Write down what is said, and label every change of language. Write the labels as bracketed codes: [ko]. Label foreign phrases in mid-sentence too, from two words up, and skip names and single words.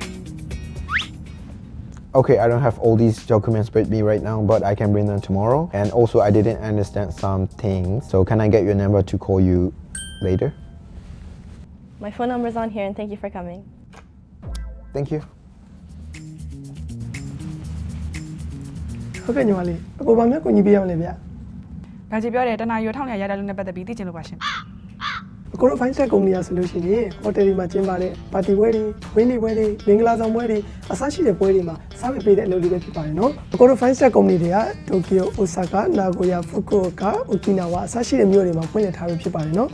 [en] Okay, I don't have all these documents with me right now, but I can bring them tomorrow. And also, I didn't understand some things. So can I get your number to call you later? My phone number is on here, and thank you for coming. Thank you. [my] ဟုတ်ကဲ့ညီမလေးအကိုဘာမှကိုညီပေးရမလဲဗျ ဒါကြည့်ပြောတယ်တနာရီထောင်ရရတဲ့လူနဲ့ပတ်သက်ပြီးသိချင်လို့ပါရှင် အကိုတို့ fine set ကုမ္ပဏီကဆိုလို့ရှိရင်ဟိုတယ်တွေမှာကျင်းပတဲ့ပါတီပွဲတွေဝင်းနေပွဲတွေမင်္ဂလာဆောင်ပွဲတွေအစရှိတဲ့ပွဲတွေမှာစားပေးတဲ့အလုပ်တွေပဲဖြစ်ပါတယ်နော်အကိုတို့ fine set ကုမ္ပဏီတွေကတိုကျိုအိုဆာကာနာဂိုယာဖူကူအိုကာအိုကီနာဝါအစရှိတဲ့မြို့တွေမှာဖွင့်လှစ်ထားပြီးဖြစ်ပါတယ်နော်